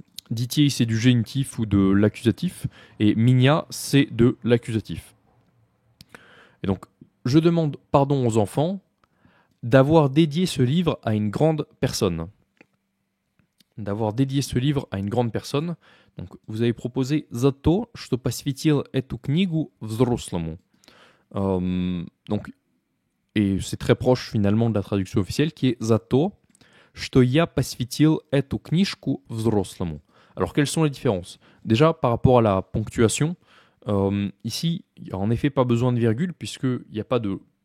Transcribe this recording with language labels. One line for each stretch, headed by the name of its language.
French: Детей, c'est du génitif ou de l'accusatif, et меня, c'est de l'accusatif. Et donc, je demande pardon aux enfants d'avoir dédié ce livre à une grande personne. D'avoir dédié ce livre à une grande personne. Donc, vous avez proposé
Russian: «За то, что посвятил эту книгу взрослому».
French: Donc, et c'est très proche finalement de la traduction officielle qui est
Russian: «За то, что я посвятил эту книжку взрослому».
French: Alors, quelles sont les différences? Déjà, par rapport à la ponctuation, ici, il n'y a en effet pas besoin de virgule, puisqu'il n'y a pas de...